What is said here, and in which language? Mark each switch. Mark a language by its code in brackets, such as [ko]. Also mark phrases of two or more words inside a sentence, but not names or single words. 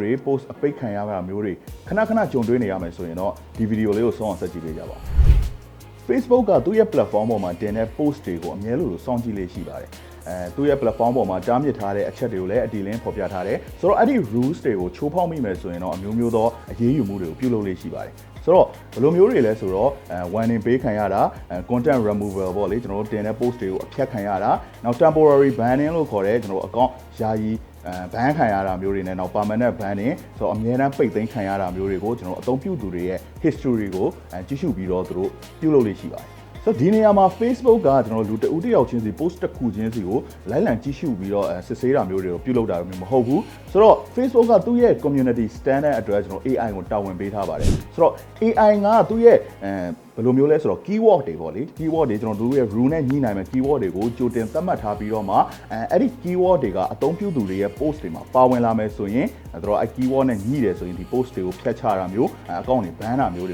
[my] တွေ post ပိတ်ခံရတာမျိုးတွေခဏကြုံတွေ့နေရမယ်ဆိုရင်တော့ဒီဗီဒီယိုလေးကိုဆုံးအောင်ဆက်ကြည့်ပေးကြပါဦး Facebook ကသူ့ရဲ့ platform ပေါ်မှာတင်တဲ့ post တွေကိုအမြဲလိုစောင့်ကြည့်လေးရှိပါတယ်သူ့ရဲ့ platform ပေါ်မှာတားမြစ်ထားတဲ့အချက်တွေကိုလည်းအတီလင်းဖော်ပြထားတယ်ဆိုတော့အဲ့ဒီ rules တွေကိုချိုးဖောက်မိမယ်ဆိုရင်တော့အမျိုးမျိုးသောအရေးယူမှုတွေကိုပြုလုပ်လေးရှိပါတယ်ဆိုတော့ဘယ်လိုမျိုးတွေလဲဆိုတော့ warning ပေးခံရတာ [en] content removal [my] ပေါ့လေကျွန်တော်တို့တင်တဲ့ post တွေကိုအဖြတ်ခံရတာနောက် [en] temporary banning [my] လို့ခေါ်တဲ့ကျွန်တော်တို့ account ယာယီban ခံရတာမျိုးတွေနဲ့နောက် [en] permanent banning [my] ဆိုတော့အမြဲတမ်းပိတ်သိမ်းခံရတာမျိုး တွေကိုကျွန်တော်အသုံးပြုသူတွေရဲ့ history ကိုကြည့်ရှုပြီးတော့သူတို့ပြုလုပ်လေးရှိပါတယ်ဆိုတော့ဒီနေရာမှာ Facebook ကကျွန်တော်လူတဦးတစ်ယောက်ချင်းစီ post တစ်ခုချင်း စီကိုလိုက်လံကြည့်ရှုပြီးတော့စစ်ဆေးတာမျိုးတွေကိုပြုလုပ်တာမျိုးမဟုတ်ဘူးဆိုတော့ Facebook ကသူ့ရဲ့ [en] community standard [my] အတွက်ကျွန်တော် AI ကိုတာဝန်ပေးထားပါတယ်ဆိုတော့ AI ကသူ့ရဲ့ဘယ်လိုမျိုးလဲဆိုတော့ keyword တွေပေါ့လေ keyword တွေကျွန်တော်တို့ရဲ့ rule နဲ့ညှိနှိုင်းမဲ့ keyword တွေကိုကြိုတင်သတ်မှတ်ထားပြီးတော့မှအဲ့ဒီ keyword တွေကအသုံးပြုသူတွေရဲ့ post တွေမှာပါဝင်လာမယ်ဆိုရင်တို့အဲ့ keyword နဲ့ညှိတယ်ဆိုရင်ဒီ post တွေကိုဖျက်ချတာမျိုးအကောင့်တွေ ban တာမျိုး